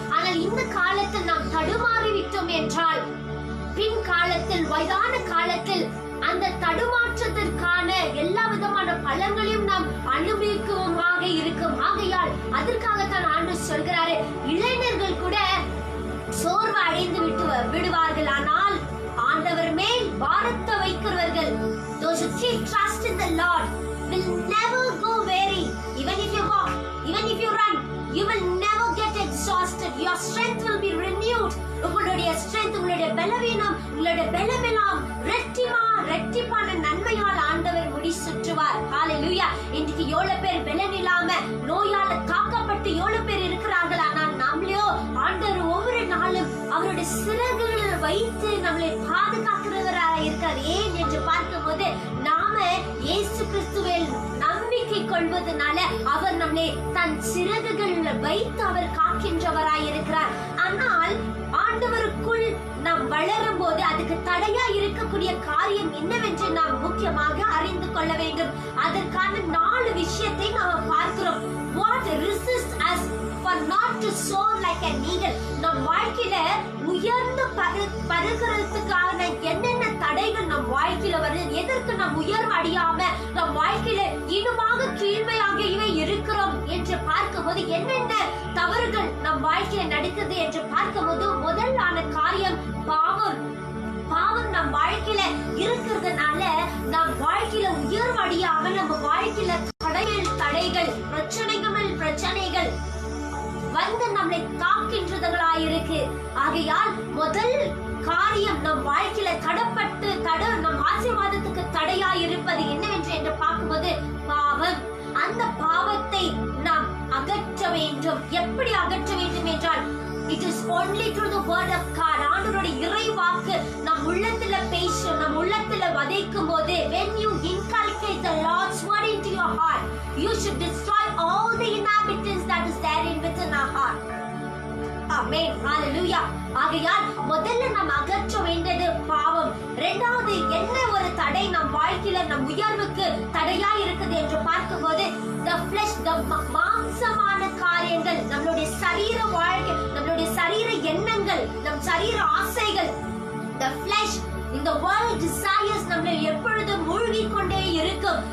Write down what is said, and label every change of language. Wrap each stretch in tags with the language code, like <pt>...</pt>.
<ta>ஆனால் இந்த காலத்தில் நாம் தடுமாறி விட்டோம் என்றால் பின் காலத்தில் வயதான காலத்தில் அந்த தடுமாற்றத்திற்கான எல்லா விதமான பலன்களையும் நாம் அனுபவிக்குமாக இருக்கும். ஆகையால் அதற்காகத்தான் ஆண்டவர் சொல்கிறாரு, இளைஞர்கள் கூட சோர்வு அடைந்து விடுவார்கள். ஆனால் ஆண்டவர் மேல் பாரத்தை வைக்கிறவர்கள்,</ta> <en>those who keep trust in the Lord will never go weary. Even if you walk, even if you run, you will never get exhausted. Your strength will be renewed.</en> <ta>உங்களுடைய strength, உங்களுடைய பலவீனம், உங்களுடைய பலமெல்லாம் ரெட்டிப்பான நன்மையால் ஆண்டவர் முடிசூட்டுவார். ஹalleluya. இன்றைக்கு எவ்வளவு பேர் பலன் இல்லாம நோயால தாக்கப்பட்டு எவ்வளவு பேர் இருக்கிறார்கள். ஆனால் நம்மளையோ ஆண்டவர் ஒவ்வொரு நாளும் அவருடைய சிறகுகளை வைத்து நம்மளை பாதுகாக்கிறவராக இருக்கார். ஏன் என்று பார்க்கும்போது நாம இயேசு கிறிஸ்துவில் நம்பிக்கை கொள்வதனால அவர் நம்மளை தன் சிறகுகளில் வைத்து அவர் காக்கின்றவராய் இருக்கிறார். ஆனால் ஆண்டவருக்குள் நாம் வளரும் போது அதுக்கு தடையா இருக்கக்கூடிய காரியம் என்னவென்று நாம் முக்கியமாக அறிந்து கொள்ள வேண்டும். அதற்கான 4 விஷயத்தை நாம் பார்க்கிறோம்.</ta> <en>What resists us for not to soar like an eagle?</en> <ta>நம் வாழ்க்கையில உயர்ந்து பறக்கிறதுக்கான என்னென்ன தடைகள் நம் வாழ்க்கையில வருது, எதற்கு நாம் உயர்வு அடையாம நம் வாழ்க்கையில இன்னுமாக கீழ்மையாகவே இருக்கிறோம் என்று பார்க்கும்போது என்னென்ன தவறுகள் நம் வாழ்க்கையில நடக்குது என்று பார்க்கும்போது முதலான காரியம் பாவம் நம் வாழ்க்கையில இருக்கிறதுனால நம் வாழ்க்கையில உயர்வடையாம நம்ம வாழ்க்கையில தடைகள் பிரச்சனைகள் வந்து நம்மளை தாக்கின்றதுகளாயிருக்கு. ஆகையால் முதல் காரியம் நம் வாழ்க்கையில நம் ஆசீர்வாதத்துக்கு தடையாய் இருப்பது என்னவென்று என்று பார்க்கும்போது பாவம். அந்த பாவத்தை நாம் அகற்ற வேண்டும். எப்படி அகற்ற வேண்டும் என்றால்</ta> <en>it is only through the word of God.</en> <ta>ஆண்டவருடைய இறைவாக்கு நம் உள்ளத்துல பேசும், நம் உள்ளத்துல வதைக்கும் போது</ta> <en>when you inculcate the Lord's word into your heart, you should destroy all the inhabitants that is therein within our heart.</en> <ta>ஆமென். ஹalleluya. ஆகையால் முதல்ல நாம் அகற்ற வேண்டியது பாவம். இரண்டாவது என்ன ஒரு தடை நம் வாழ்க்கையில நம் உயர்வுக்கு தடையா இருக்குது என்று பார்க்கும்போது</ta> <en>the flesh,</en> <ta>the மாம்சமான காரியங்கள், நம்மளுடைய சரீர வாழ்க்கை, நம்மளுடைய சரீர எண்ணங்கள், நம் சரீர ஆசைகள், the flesh, இந்த</ta> <en>world desires</en> <ta>நம்மளை எப்பொழுதும் மூழ்கிக் கொண்டே இருக்கும்.</ta>